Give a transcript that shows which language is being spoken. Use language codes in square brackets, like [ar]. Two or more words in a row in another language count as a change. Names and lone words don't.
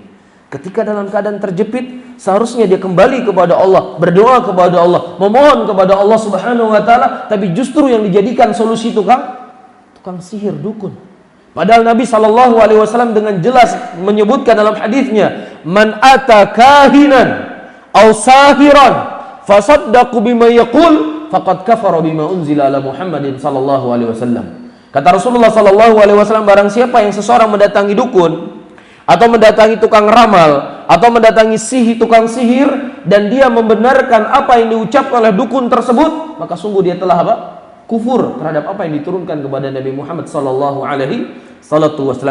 [id] Ketika dalam keadaan terjepit, seharusnya dia kembali kepada Allah, berdoa kepada Allah, memohon kepada Allah [ar] سبحانه وتعالى, [id] tapi justru yang dijadikan solusi tukang sihir, dukun. Padahal Nabi [ar] صلى الله عليه وسلم [id] dengan jelas menyebutkan dalam hadisnya, [ar] "من أتى كاهنا أو ساحرا فصدقه بما يقول فقد كفر بما أنزل على محمد صلى الله عليه وسلم." [id] Kata Rasulullah [ar] صلى الله عليه وسلم, [id] barang siapa yang seseorang mendatangi dukun atau mendatangi tukang ramal atau mendatangi tukang sihir dan dia membenarkan apa yang diucapkan oleh dukun tersebut, maka sungguh dia telah apa? Kufur terhadap apa yang diturunkan kepada Nabi Muhammad [ar] صلى الله عليه وسلم.